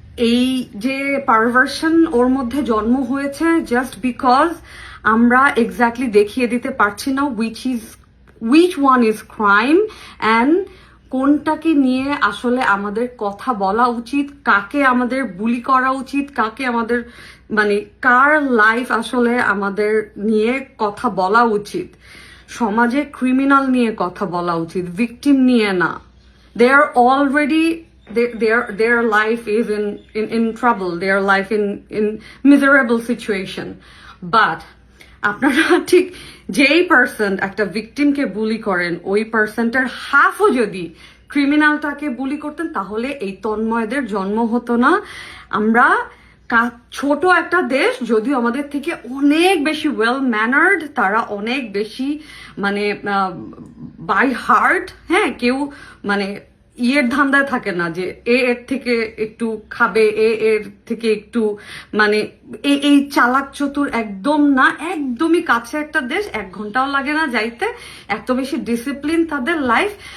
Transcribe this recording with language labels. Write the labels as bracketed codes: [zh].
[bn] এই যে পারভার্সন ওর মধ্যে জন্ম হয়েছে [en] just because [bn] আমরা এক্স্যাক্টলি দেখিয়ে দিতে পারছি না [en] which one is crime and [bn] কোনটাকে নিয়ে আসলে আমাদের কথা বলা উচিত, কাকে আমাদের বুলি করা উচিত, কাকে আমাদের মানে কার লাইফ আসলে আমাদের নিয়ে কথা বলা উচিত। সমাজে ক্রিমিনাল নিয়ে কথা বলা উচিত, ভিকটিম নিয়ে না। [en] Their already their life is in trouble, their life in miserable situation. [bn] But আপনারা ঠিক যেই পার্সন একটা ভিকটিমকে বুলি করেন, ওই পার্সনটার হাফও যদি ক্রিমিনালটাকে বুলি করতেন, তাহলে এই তন্ময়দের জন্ম হতো না। আমরা ছোট একটা দেশ, যদিও আমাদের থেকে অনেক বেশি ওয়েল ম্যানার্ড, তারা অনেক বেশি মানে বাই হার্ট, হ্যাঁ, কেউ মানে ইয়ের ধান্দায় থাকে না যে এর থেকে একটু খাবে, এর থেকে একটু মানে এই চালাক চতুর একদম না, একদমই কাছে একটা দেশ, 1 ঘন্টাও লাগে না যাইতে, এত বেশি ডিসিপ্লিন তাদের লাইফ।